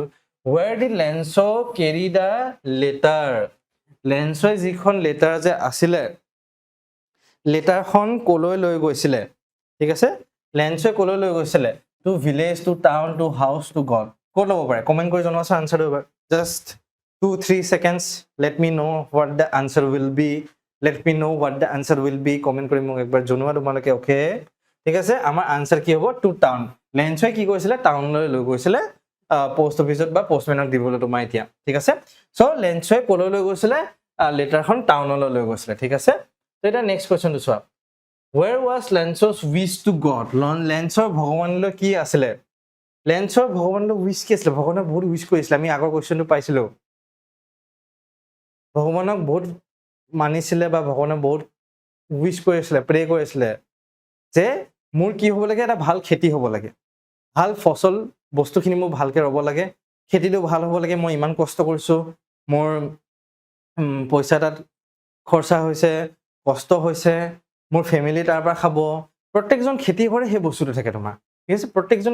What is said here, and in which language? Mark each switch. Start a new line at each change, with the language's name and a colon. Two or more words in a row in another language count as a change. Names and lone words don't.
English: where did Lencho carry the letter,
Assamese: লেন্সই যিখন লেটাৰ যে আছিলে, লেটাৰখন কলৈ লৈ গৈছিলে, ঠিক আছে, লেন্সই কলৈ লৈ গৈছিলে?
English: to village, to town, to house, to God.
Assamese: ক'ত ল'ব পাৰে? কমেণ্ট কৰি জনোৱাচোন আনচাৰটো এবাৰ,
English: just 2-3 seconds. Let me know what the answer will be. Let me know what the answer will be.
Assamese: Comment কৰি মোক একবাৰ জনোৱা তোমালোকে ওকে ঠিক আছে আমাৰ আনসাৰ কি হ'ব
English: to town
Assamese: লেঞ্চৱে কি কৈছিলে টাউনলৈ লৈ গৈছিলে পোষ্ট অফিচত বা পোষ্টমেনক দিবলৈ তোমাৰ এতিয়া ঠিক আছে সো লেঞ্চৱে কলৈ লৈ গৈছিলে লেটাৰখন টাউনলৈ লৈ গৈছিলে ঠিক আছে তো এটা নেক্সট কোৱেশ্চনটো চোৱা
English: where was Lance's wish to God
Assamese: লেঞ্চৰ ভগৱানলৈ কি আছিলে লেঞ্চৰ ভগৱানলৈ উইশ কি আছিলে ভগৱানে বহুত উইশ কৰিছিলে আমি আগৰ কোৱেশ্চনটো পাইছিলো ভগৱানক বহুত মানিছিলে বা ভগৱানে বহুত উইশ কৰিছিলে প্ৰে কৰিছিলে যে মোৰ কি হ'ব লাগে এটা ভাল খেতি হ'ব লাগে ভাল ফসল বস্তুখিনি মোৰ ভালকে ৰব লাগে খেতিটো ভাল হ'ব লাগে মই ইমান কষ্ট কৰিছো মোৰ পইচা তাত খৰচা হৈছে কষ্ট হৈছে মোৰ ফ্যামিলি তাৰ পৰা খাব প্ৰত্যেকজন খেতি কৰে সেই বস্তুটো থাকে তোমাৰ ঠিক আছে প্ৰত্যেকজন